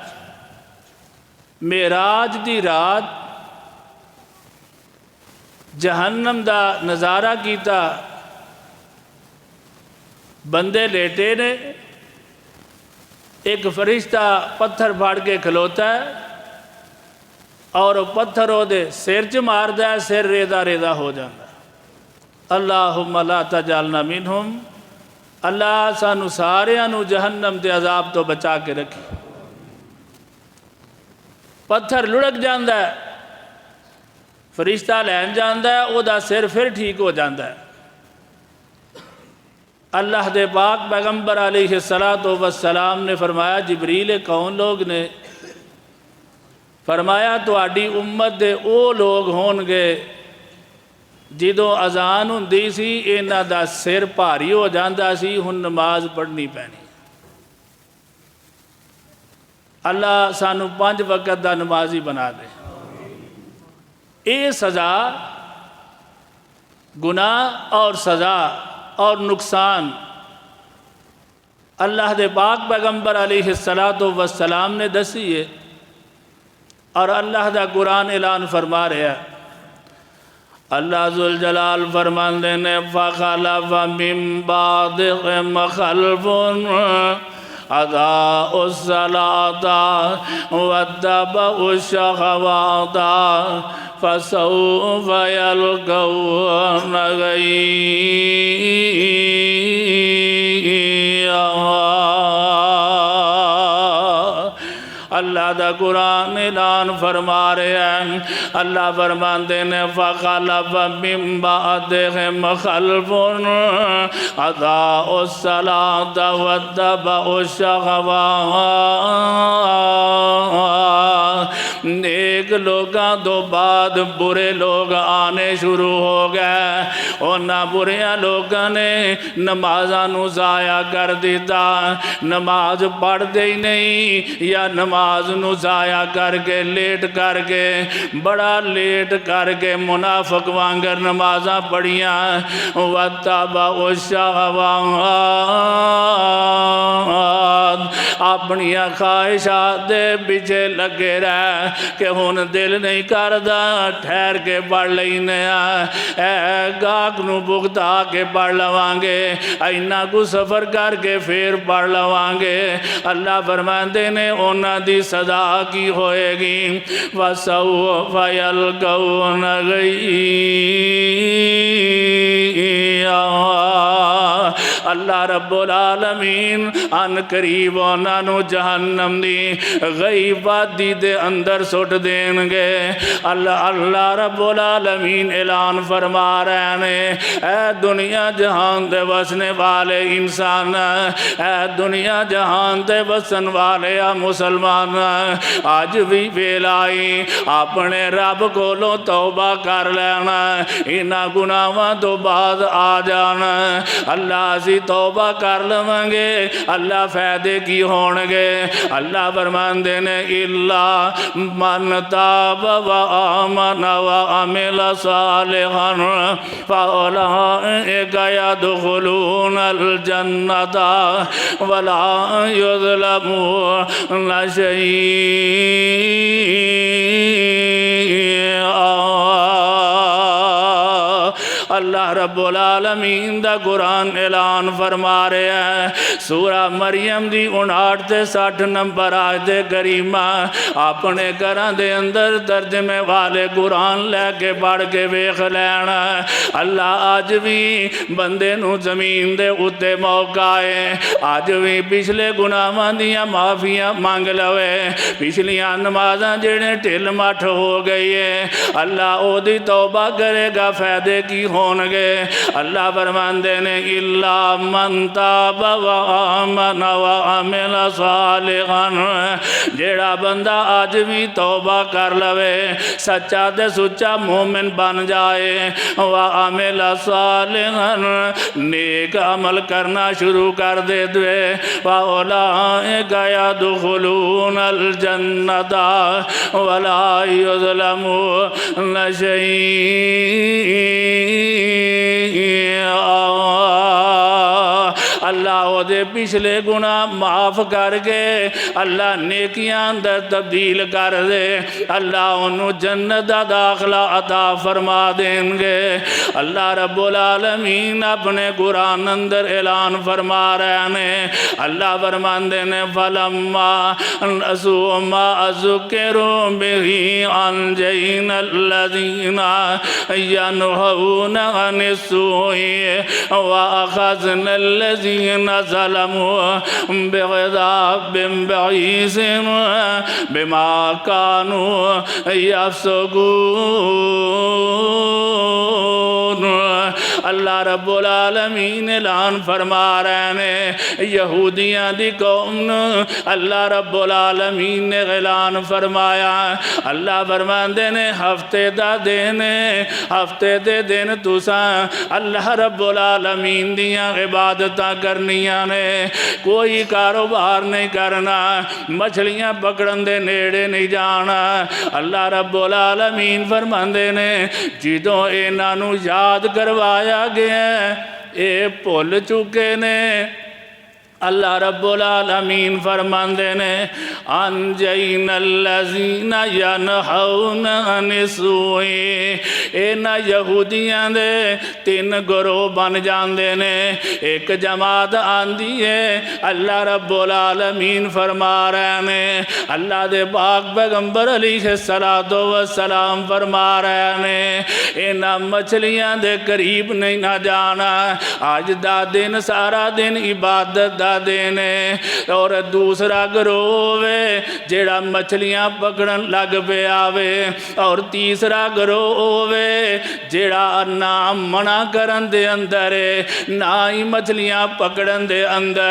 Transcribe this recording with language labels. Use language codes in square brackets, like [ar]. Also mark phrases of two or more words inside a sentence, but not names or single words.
[pa] معراج دی رات جہنم دا نظارہ کیتا، بندے لیٹے نے، ایک فرشتہ پتھر پھاڑ کے کھلوتا ہے اور پتھر ہو دے سر چ مار دے، سر ریزہ ریزہ ہو جاتا ہے۔ [ar] اللہم لا تجعلنا منہم، [pa] اللہ سانو ساریاں نو جہنم دے عذاب تو بچا کے رکھی۔ پتھر لڑک جاندہ ہے، فرشتہ لین جاندہ ہے، او دا سر پھر ٹھیک ہو جاندہ ہے۔ اللہ دے پاک پیغمبر [ar] علیہ السلام [pa] نے فرمایا، جبریل کون لوگ نے؟ فرمایا تہاڈی امت دے او لوگ ہون گے جدوں اذان ہوندی سی انہاں دا سر بھاری ہو جاندا سی، ہن نماز پڑھنی پینی۔ اللہ سانو 5 وقت دا نمازی بنا دے۔ اے سزا، گناہ اور سزا اور نقصان اللہ دے پاک پیغمبر [ar] علیہ السلام [pa] نے دسی ہے، اور اللہ دا قرآن اعلان فرما رہا ہے۔ اللہ ذوالجلال فرماندے نے [ar] فَخَلَفَ مِن بَعْدِهِمْ خَلْفٌ أَضَاعُوا الصَّلَاةَ وَاتَّبَعُوا الشَّهَوَاتَ فَسَوْفَ يَلْقَوْنَ غَيًّا۔ [pa] اللہ دا قرآن اعلان فرما رہے ہیں، اللہ فرماندے نے [ar] فَخَلَفَ مِن بَعْدِهِمْ خَلْفٌ أَضَاعُوا الصَّلَاةَ وَاتَّبَعُوا الشَّهَوَاتَ۔ [pa] نیک لوگاں تو بعد برے لوگ آنے شروع ہو گئے، انہاں بریاں لوگاں نے نمازاں نو ضائع کر دیتا، نماز پڑھ دے ہی نہیں، یا نماز نو ضائع کر کے لیٹ کر کے، بڑا لیٹ کر کے منافق وانگر نمازاں پڑھیاں۔ [ar] وَاتَّبَعُوا الشَّهَوَاتَ، [pa] اپنی خواہشات دے پیچھے لگے رہ کہ ہن دل نہیں کردا، ٹھہر کے پڑھ لینے اے گاہک نو بغتا کے پڑھ لوانگے، اینا کو سفر کر کے پھر پڑھ لوانگے۔ اللہ فرماندے نے انہاں دی سزا کی ہوئے گی، [ar] وَسَوْفَ يَلْقَوْنَ غَيًّا۔ [pa] اللہ رب العالمین ان قریب انہاں نو جہنم دی غیب وادی دے اندر سٹ دین گے۔ اللہ رب العالمین اعلان فرما رہے ہیں، اے دنیا جہان دے وسنے والے انسان، اے دنیا جہان دے وسن والے مسلمان، آج بھی ویلائی اپنے رب کولوں توبہ کر لینا، انہاں گناہاں تو بعد آ جانا۔ اللہ سی توبہ کر لوں گے، اللہ فائدے کی ہونگے؟ اللہ فرماندے نے [ar] الا من تاب و آمن و عمل صالحا فاولئک يدخلون الجنۃ ولا يظلمون شیئا۔ [pa] اللہ رب العالمین دا قرآن اعلان فرما رہے ہیں، سورہ مریم دی 59 تے 60 نمبر آیت کریمہ اپنے گھراں دے اندر ترجمے والے قرآن لے کے پڑھ کے ویکھ لینا۔ اللہ آج بھی بندے نو زمین دے اتے موقع ہے، آج بھی پچھلے گناہاں دیاں معافیاں مانگ لوے، پچھلیاں نمازاں جڑے ٹھل مٹھ ہو گئی ہے، اللہ او دی توبہ کرے گا، فائدے کی ہونگے؟ اللہ فرماندے نے [ar] الا من تاب و آمن و عمل صالحا، [pa] جیڑا بندہ آج بھی توبہ کر لوے، سچا تے سچا مومن بن جائے، [ar] و عمل صالحا، [pa] نیک عمل کرنا شروع کر دے دوے، [ar] فاولئک يدخلون الجنۃ ولا يظلمون [pa] اللہ او دے پچھلے گناہ معاف کر کے اللہ نیکیاں اندر تبدیل کر دے، اللہ انہوں جنت دا داخلہ عطا فرما دیں گے۔ اللہ رب العالمین اپنے قرآن اندر اعلان فرما رہے ہیں، اللہ فرماندے نے [ar] فَلَمَّا نَسُوا مَا ذُكِّرُوا بِهِ أَنجَيْنَا الَّذِينَ يَنْهَوْنَ عَنِ السُّوءِ وَأَخَذْنَا الَّذِينَ ظَلَمُوا بِعَذَابٍ بَئِيسٍ بِمَا كَانُوا يَفْسُقُونَ۔ [pa] اللہ رب العالمین اعلان فرما رہے ہیں، یہودیاں دی قوم اللہ رب العالمین نے اعلان فرمایا، اللہ فرماندے نے ہفتے دا دن، ہفتے دے دن تساں اللہ رب العالمین دیاں عبادتاں کرنیاں نے، کوئی کاروبار نہیں کرنا، مچھلیاں پکڑن دے نیڑے نہیں جانا۔ اللہ رب العالمین فرماندے نے جدوں انہاں نو یاد کروایا گیا اے بھول چکے نے۔ اللہ رب العالمین فرماندے نے [ar] انجینا الذین ینہون عن السوء، [pa] اینا یہودیاں دے 3 گروہ بن جاندے نے، ایک جماعت آندی ہے، اللہ رب العالمین فرما رہے ہیں، اللہ دے پاک پیغمبر علیہ السلام فرما رہے ہیں، اینا مچھلیاں دے قریب نہیں نہ جانا، آج دا دن سارا دن عبادت دا دینے، اور دوسرا گروہ جیڑا مچھلیاں پکڑن لگ پہ آوے، اور تیسرا گروہ جیڑا نہ منع کرن دے اندر نہ ہی مچھلیاں پکڑن دے اندر۔